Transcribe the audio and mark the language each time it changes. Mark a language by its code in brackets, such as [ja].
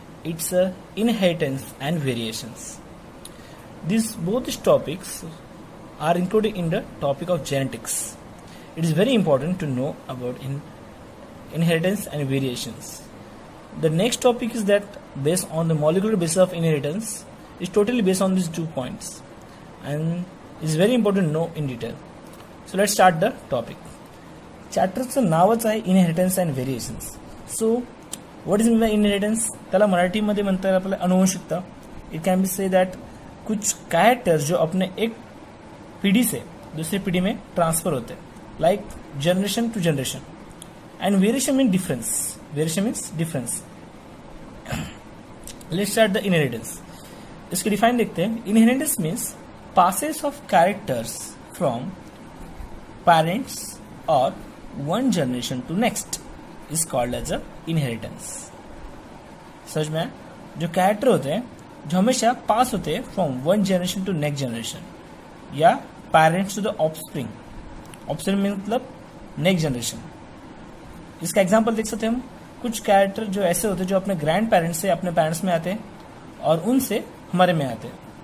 [en] It's inheritance and variations. Both topics are included in the topic of genetics. It is very important to know about inheritance and variations. The next topic is that based on the molecular basis of inheritance is totally based on these 2 points and it's very important to know in detail. So let's start the topic. [mr] चॅप्टरचं नावच आहे inheritance and variations. [en] So what is mean by inheritance? [mr] त्याला मराठीमध्ये म्हणता येईल आपल्याला अनुवंशिकता. [en] it can be say that [hi] कुछ characters जो अपने एक पीढ़ी से दूसरी पीढ़ी में ट्रांसफर होते हैं, [en] Like generation to generation. And variation mean difference. Variation means difference. Let's start the inheritance. [hi] इसकी डिफाइन देखते हैं. [en] Inheritance means passes of characters from parents और one generation to next is called as a inheritance. [hi] समझ में? जो character होते हैं जो हमेशा पास होते हैं [en] from one generation to next generation [hi] या [en] Parents to the offspring. [hi] Offspring मतलब नेक्स्ट जनरेशन. इसका एग्जांपल देख सकते हैं हम. कुछ कैरेक्टर जो ऐसे होते हैं जो अपने ग्रैंड पेरेंट्स से अपने पेरेंट्स में आते हैं और उनसे हमारे में आते हैं.